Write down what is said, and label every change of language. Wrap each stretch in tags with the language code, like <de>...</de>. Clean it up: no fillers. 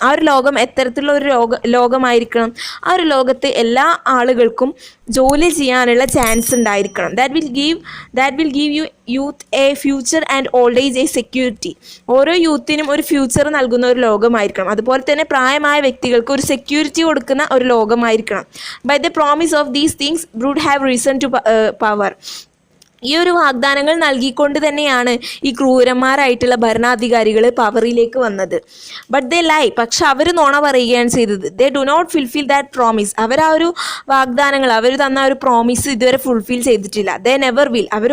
<ml>ആ ഒരു ലോകം എത്തരത്തിലുള്ള ഒരു ലോകമായിരിക്കണം? ആ ഒരു ലോകത്ത് എല്ലാ ആളുകൾക്കും ജോലി ചെയ്യാനുള്ള ചാൻസ് ഉണ്ടായിരിക്കണം.</ml> <en>That will give youth a future and old age a security.</en> <ml>ഓരോ യൂത്തിനും ഒരു ഫ്യൂച്ചർ നൽകുന്ന ഒരു ലോകമായിരിക്കണം. അതുപോലെ തന്നെ പ്രായമായ വ്യക്തികൾക്ക് ഒരു സെക്യൂരിറ്റി കൊടുക്കുന്ന ഒരു ലോകമായിരിക്കണം.</ml> <en>By the promise of these things would have risen to power.</en> <ml>ഈ ഒരു വാഗ്ദാനങ്ങൾ നൽകിക്കൊണ്ട് തന്നെയാണ് ഈ ക്രൂരന്മാരായിട്ടുള്ള ഭരണാധികാരികൾ പവറിലേക്ക് വന്നത്.</ml> <en>but they lie,</en> <ml>പക്ഷെ അവർ നുണ പറയുകയാണ് ചെയ്തത്.</ml> <en>They do not fulfil that promise.</en> <ml>അവർ ആ ഒരു വാഗ്ദാനങ്ങൾ, അവർ തന്ന ഒരു പ്രോമിസ് ഇതുവരെ ഫുൾഫിൽ ചെയ്തിട്ടില്ല.</ml> <en>They never will.</en>